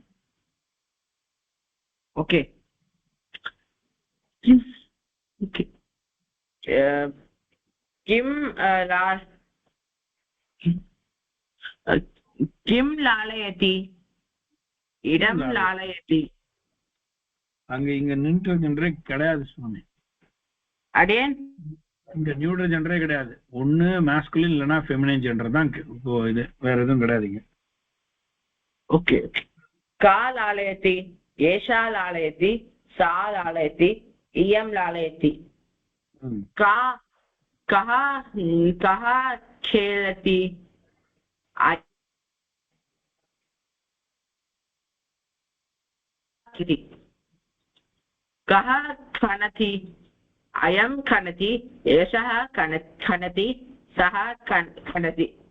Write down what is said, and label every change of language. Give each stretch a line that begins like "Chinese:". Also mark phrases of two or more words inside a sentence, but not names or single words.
English: Okay. Kim.
Sanskrit: Okay. किं किं लालयति. इदं लालयति.
Tamil: அங்க இங்க
English: neutral gender
Tamil: கிடையாது சுவாமி.
English: Again.
Tamil: இங்க
English: neutral gender
Tamil: கிடையாது. ஒண்ணு மாஸ்குலின் இல்லனா
English: feminine gender
Tamil: தான் இப்போ இது வேற எதுவும் கிடையாதுங்க.
Sanskrit: ओके का लालयति एषा लालयति सा लालयति इयं लालयति का कः कः खेलति कः खनति अयं खनति एषः खनति सः खनति